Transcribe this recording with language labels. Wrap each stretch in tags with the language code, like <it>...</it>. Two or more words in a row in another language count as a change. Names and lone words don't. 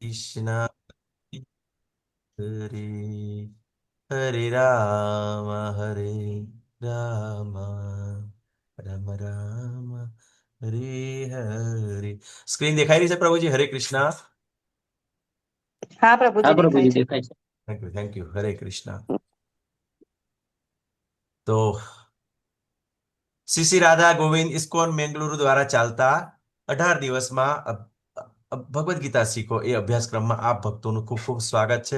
<sa>कृष्ण हरे हरे राम हरे राम राम राम हरे हरे।</sa> <gu>સ્ક્રીન દેખાઈ રહી છે પ્રભુજી? હરે કૃષ્ણ. હા હા પ્રભુજી દેખાય પ્રભુજી છે. દેખાય છે.</gu> <en>thank you.</en> <gu>હરે કૃષ્ણ. તો શ્રી રાધા ગોવિંદ ઇસ્કોન મેંગલુરુ દ્વારા ચાલતા 18 દિવસમાં ભગવદ્ ગીતા શીખો એ અભ્યાસક્રમમાં આપ ભક્તોનું ખૂબ ખૂબ સ્વાગત છે.</gu>